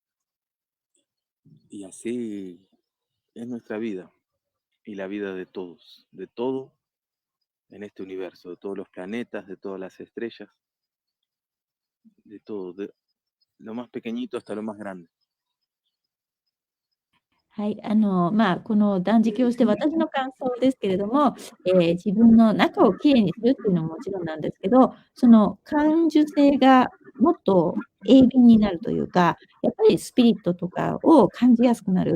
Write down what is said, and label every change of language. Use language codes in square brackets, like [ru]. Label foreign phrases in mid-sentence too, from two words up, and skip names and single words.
[es] Y así es nuestra vida y la vida de todos, de todo en este universo, de todos los planetas, de todas las estrellas, de todo, de lo más pequeñito hasta lo más grande. [ja] はい、この断食をして、私の感想ですけれども、自分の中をきれいにするっていうのももちろんなんですけど、その感受性がもっと鋭敏になるというか、やっぱりスピリットとかを感じやすくなる。